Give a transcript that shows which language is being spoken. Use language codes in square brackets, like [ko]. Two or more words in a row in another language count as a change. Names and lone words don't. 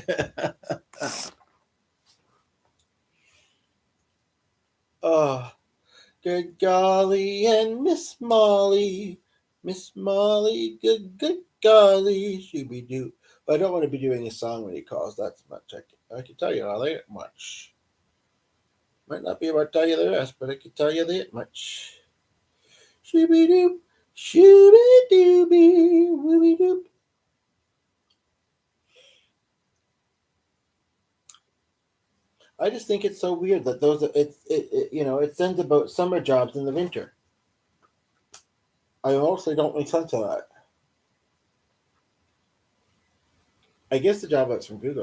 [en] Oh, good golly, and Miss Molly, good golly, she be do. But I don't want to be doing a song when he calls. That's much. I can tell you all that much. Might not be able to tell you the rest, but I can tell you that much. Shooby doo, shooby dooby, wooby doop. I just think it's so weird that those it sends about summer jobs in the winter. I also don't make sense of that. I guess the job outs from Google.